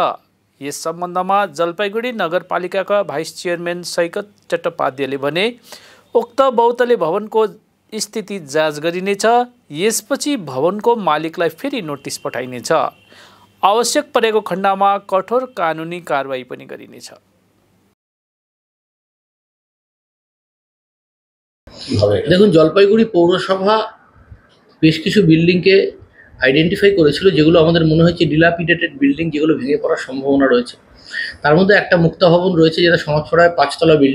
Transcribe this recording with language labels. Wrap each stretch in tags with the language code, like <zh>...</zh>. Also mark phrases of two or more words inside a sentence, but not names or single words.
<ne>यस सम्बन्धमा जलपाइगुडी नगरपालिकाका</ne> <en>vice chairman</en> <ne>सैकत चट्टोपाध्यायले भने, उक्त बहुतले भवनको स्थिति जाँच गरिनेछ। यसपछि भवनको मालिकलाई फेरि नोटिस पठाइनेछ। आवश्यक परेको खण्डमा कठोर कानुनी कारबाही पनि गरिनेछ।</ne> <bn>দেখুন, জলপাইগুড়ি পৌরসভা বেশ কিছু বিল্ডিংকে আইডেন্টিফাই করেছিল যেগুলো আমাদের মনে হচ্ছে</bn> <en>dilapidated building,</en> <bn>যেগুলো ভেঙে পড়ার সম্ভাবনা রয়েছে। তার মধ্যে একটা মুক্তা ভবন রয়েছে, যেটা সমাজপাড়ায় 5 তলা বিল্ডিং।</bn>